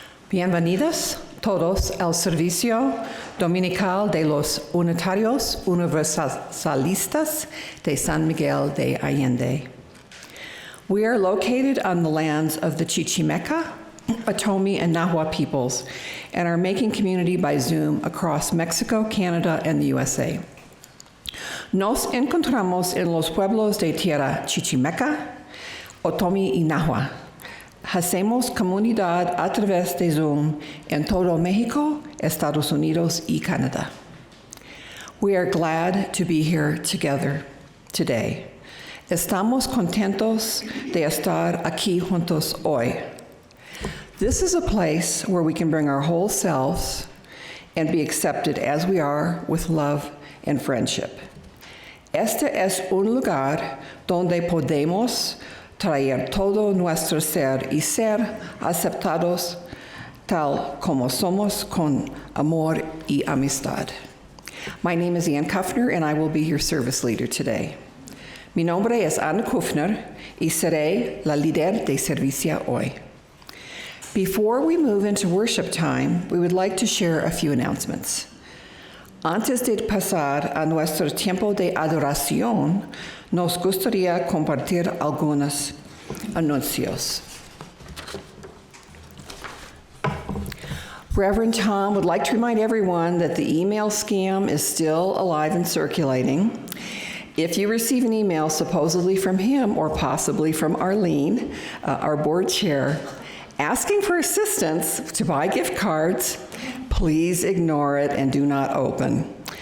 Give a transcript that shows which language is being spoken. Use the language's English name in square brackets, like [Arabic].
[Spanish] Bienvenidos todos al servicio dominical de los Unitarios Universalistas de San Miguel de Allende. [English] We are located on the lands of the Chichimeca, Otomi, and Nahua peoples, and are making community by Zoom across Mexico, Canada, and the USA. [Spanish] Nos encontramos en los pueblos de tierra Chichimeca, Otomi y Nahua. Hacemos comunidad a través de Zoom en todo México, Estados Unidos, y Canadá. [English] We are glad to be here together today. [Spanish] Estamos contentos de estar aquí juntos hoy. [English] This is a place where we can bring our whole selves and be accepted as we are with love and friendship. [Spanish] Este es un lugar donde podemos traer todo nuestro ser y ser aceptados tal como somos con amor y amistad. [English] My name is Ann Kuffner, and I will be your service leader today. [Spanish] Mi nombre es Ann Kuffner, y seré la líder de servicio hoy. [English] Before we move into worship time, we would like to share a few announcements. [Spanish] Antes de pasar a nuestro tiempo de adoración, nos gustaría compartir algunos anuncios. [English] Reverend Tom would like to remind everyone that the email scam is still alive and circulating. If you receive an email supposedly from him or possibly from Arlene, our board chair, asking for assistance to buy gift cards, please ignore it and do not open.